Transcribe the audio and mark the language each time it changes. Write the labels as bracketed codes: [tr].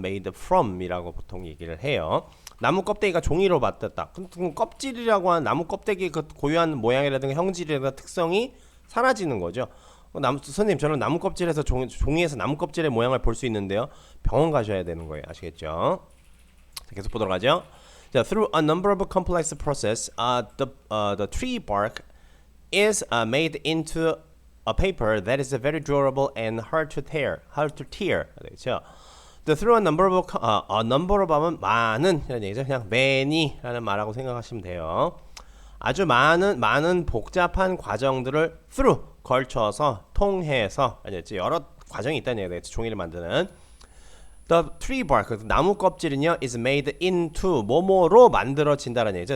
[ko] made from이라고 보통 얘기를 해요. 나무 껍데기가 종이로 만들었다. 그럼 껍질이라고 하는 나무 껍데기 그 고유한 모양이라든가 형질이라든가 특성이 사라지는 거죠. 선생님 저는 나무 껍질에서 종이에서 나무 껍질의 모양을 볼 수 있는데요. 병원 가셔야 되는 거예요. 아시겠죠? 자, 계속 보도록 하죠. [en] 자, through a number of complex process, the tree bark is made into a paper that is very durable and hard to tear. [ko] 그렇죠? [en] through a number of [ko] 하면 많은 이런 얘기죠. 그냥 many라는 말하고 생각하시면 돼요. 아주 많은 복잡한 과정들을 through 걸쳐서 통해서 여러 과정이 있다는 얘기가 되겠죠. 종이를 만드는 the tree bark 나무 껍질은요 [en] is made into [ko] 뭐뭐로 만들어진다는 얘기죠.